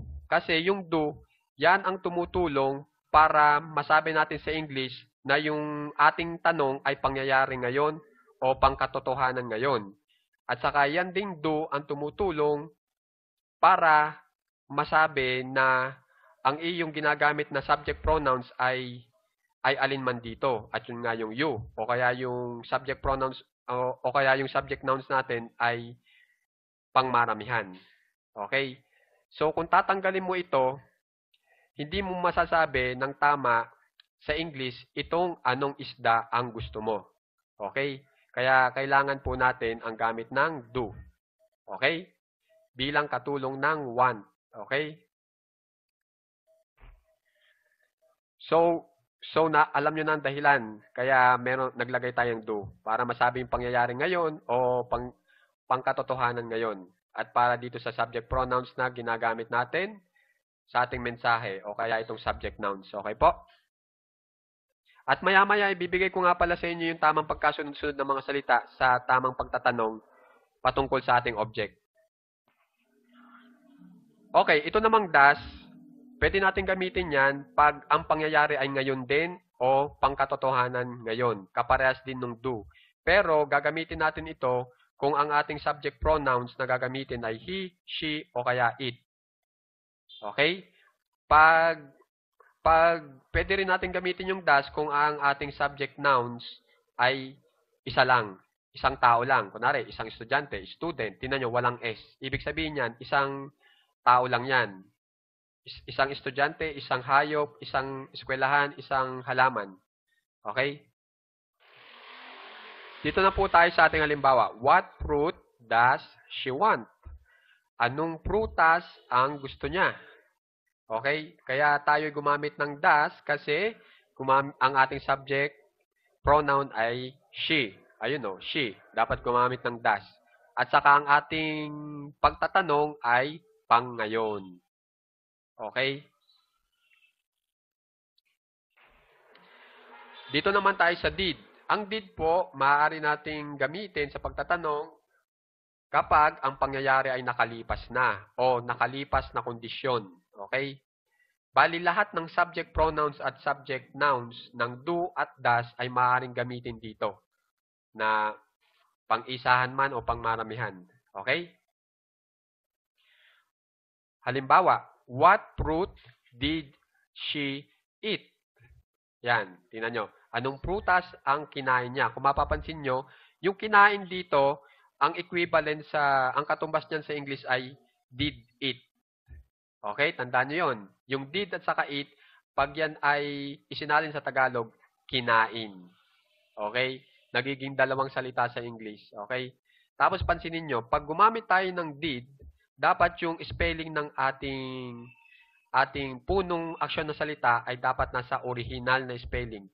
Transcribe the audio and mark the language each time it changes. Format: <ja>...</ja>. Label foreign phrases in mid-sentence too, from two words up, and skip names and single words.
<tl>Kasi yung do, yan ang tumutulong para masabi natin sa English na yung ating tanong ay pangyayari ngayon o pangkatotohanan ngayon. At saka yan ding do ang tumutulong para masabi na ang iyong ginagamit na</tl> <en>subject pronouns</en> <tl>ay alinman dito. At yun nga yung you. O kaya yung</tl> <en>subject pronouns</en> <tl>o kaya yung</tl> <en>subject nouns</en> <tl>natin ay pangmaramihan. Okay? So, kung tatanggalin mo ito, hindi mo masasabi ng tama sa English itong anong isda ang gusto mo. Okay? Kaya kailangan po natin ang gamit ng do. Okay? Bilang katulong ng want. Okay? So alam nyo na ang dahilan. Kaya naglagay tayong do. Para masabi yung pangyayari ngayon o pangkatotohanan ngayon. At para dito sa</tl> <en>subject pronouns</en> <tl>na ginagamit natin sa ating mensahe o kaya itong</tl> <en>subject nouns.</en> <tl>Okay po? At maya-maya, ibibigay ko nga pala sa inyo yung tamang pagkasunod-sunod ng mga salita sa tamang pagtatanong patungkol sa ating object. Okay, ito namang das, pwede natin gamitin yan pag ang pangyayari ay ngayon din o pangkatotohanan ngayon. Kaparehas din ng do. Pero gagamitin natin ito kung ang ating</tl> <en>subject pronouns</en> <tl>na gagamitin ay</tl> <en>he, she,</en> <tl>o kaya it. Okay? Pag pwede rin natin gamitin yung das kung ang ating</tl> <en>subject nouns</en> <tl>ay isa lang. Isang tao lang. Kunwari, isang estudyante, student. Tingnan nyo, walang S. Ibig sabihin yan, isang tao lang yan. Isang estudyante, isang hayop, isang eskwelahan, isang halaman. Okay? Dito na po tayo sa ating halimbawa.</tl> <en>What fruit does she want?</en> <tl>Anong prutas ang gusto niya? Okay? Kaya tayo gumamit ng does kasi ang ating</tl> <en>subject pronoun</en> <tl>ay she. Ayun o, she. Dapat gumamit ng does. At saka ang ating pagtatanong ay pang ngayon. Okay? Dito naman tayo sa did. Ang did po, maaari nating gamitin sa pagtatanong kapag ang pangyayari ay nakalipas na o nakalipas na kondisyon. Okay? Bali, lahat ng</tl> <en>subject pronouns</en> <tl>at</tl> <en>subject nouns</en> <tl>ng do at does ay maaaring gamitin dito na pang-isahan man o pangmaramihan. Okay? Halimbawa,</tl> <en>what fruit did she eat?</en> <tl>Yan, tingnan nyo. Anong prutas ang kinain niya? Kung mapapansin nyo, yung kinain dito, ang equivalent ang katumbas niyan sa English ay</tl> <en>did eat.</en> <tl>Okay, tandaan nyo yun. Yung did at saka eat, pag yan ay isinalin sa Tagalog, kinain. Okay? Nagiging dalawang salita sa English. Okay? Tapos pansinin nyo, pag gumamit tayo ng did, dapat yung spelling ng ating punong aksyon na salita ay dapat nasa original na spelling.</tl>